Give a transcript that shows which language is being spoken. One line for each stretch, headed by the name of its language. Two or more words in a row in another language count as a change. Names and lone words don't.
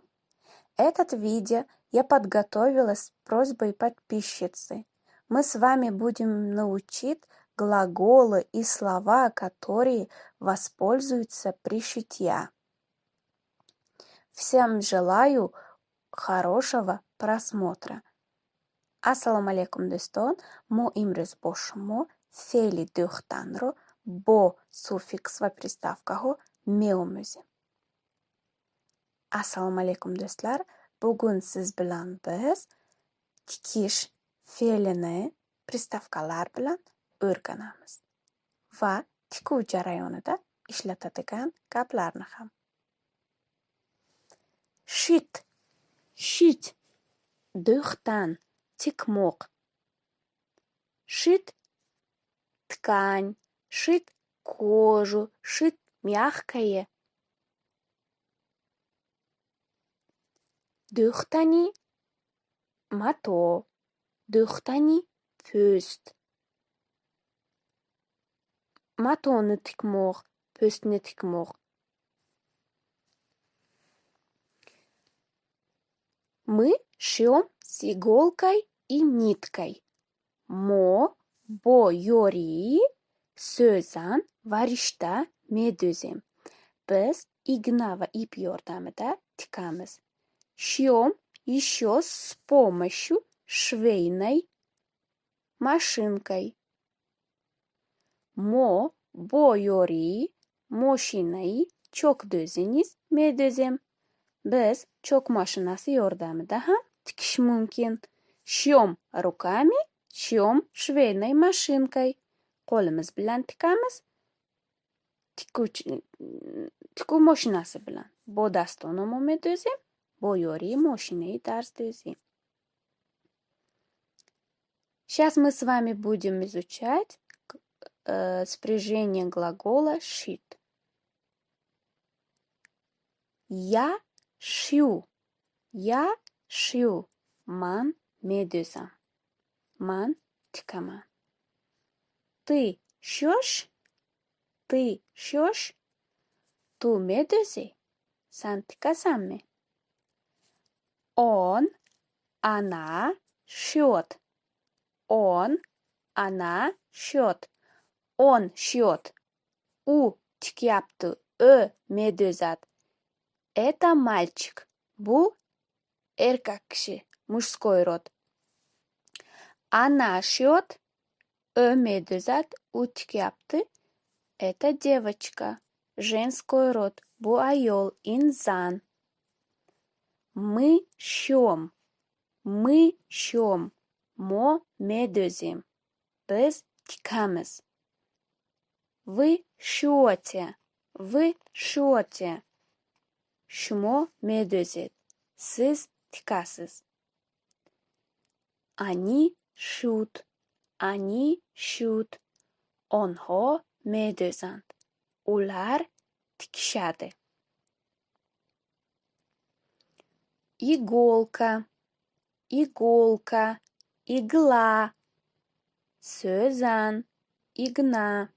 Russian: Этот видео я подготовила с просьбой подписчицы. Мы с вами будем научить глаголы и слова, которые воспользуются при шитье. Всем желаю хорошего просмотра.
Tajik: Ассаламу алейкум достон, мо имрӯз бо шумо феъли дӯхтанро бо суффикс ва приставкаҳо меомӯзем.
Uzbek: Ассаламу алейкум дӯстлар, бугун сиз билан биз тикиш феълини приставкалар билан o'rganamiz va tikuv jarayonida ishlatadigan gaplarni ham.
Russian: Shit,
Tajik: дӯхтан, тикмоқ.
Russian: Шить ткань, шить кожу, шить мягкое.
Tajik: Дӯхтани мато, дӯхтани пӯст.
Uzbek: Матони тикмоқ, пӯстни тикмоқ.
Russian: Мы шьем с иголкой и ниткой.
Tajik: Мо бо ёрии сӯзан ва ришта медӯзем.
Uzbek: Biz igna va ip yordamida tikamiz.
Russian: Шьем еще с помощью швейной машинкой.
Tajik: Мо бо ёрии мошинаи чокдӯзиниз медӯзем.
Uzbek: Biz чок машинаси ёрдамида ham tikish mumkin.
Russian: Шьем руками, шьем швейной машинкой.
Uzbek: Qo'limiz bilan tikamiz. Tikuv mashinasi bilan.
Tajik: Bo dastonom medӯzем, бо ёрии мошинаи дарздӯзӣ.
Russian: Сейчас мы с вами будем изучать спряжение глагола шить. Я шью.
Tajik: Ман медӯзам.
Uzbek: Ман тикаман.
Russian: Ты шьёшь?
Tajik: Ту медӯзӣ?
Uzbek: Сан тикасанми?
Russian: Она шьёт. Она шьёт. Он шьёт.
Uzbek: У тикяпту.
Tajik: Ӯ медӯзад.
Russian: Это мальчик.
Uzbek: Бу эркак киши,
Russian: мужской род. Она шьёт.
Tajik: Ӯ медӯзад.
Uzbek: У тикяпти.
Russian: Это девочка. Женской род.
Uzbek: Бу аёл,
Tajik: ин зан.
Russian: Мы шьем.
Tajik: Мо медӯзем.
Uzbek: Biz tikamiz.
Russian: Вы шьёте.
Tajik: Шумо медӯзед.
Uzbek: Siz tikasiz.
Russian: Они шьют.
Tajik: Онҳо медӯзанд.
Uzbek: Улар тикишади.
Russian: Иголка, игла.
Tajik: Сӯзан, игна.